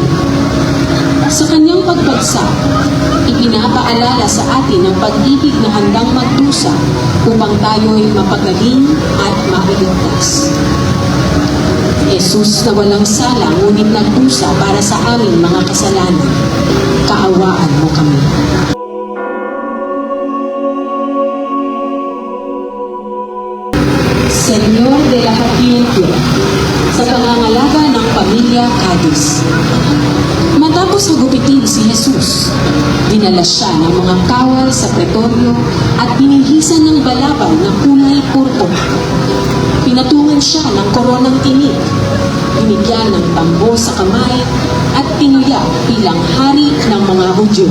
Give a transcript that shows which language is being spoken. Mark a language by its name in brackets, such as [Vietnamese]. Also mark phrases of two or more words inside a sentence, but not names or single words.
[Filipino] Sa kanyang pagbagsak, ipinapaalala sa atin ang pag-ibig na handang magdusa upang tayo ay mapagaling at mailigtas. Jesus na walang sala ngunit nagdusa para sa aming mga kasalanan, kaawaan mo kami. Señor de la Paciencia, sa pangangalaga ng pamilya Cadiz. Matapos hagupitin si Jesus, dinala siya ng mga kawal sa pretoryo at binihisan ng balabal na kulay purple. Pinatungan siya ng koronang tinik, binigyan ng tambo sa kamay at tinuya bilang hari ng mga Hudyo.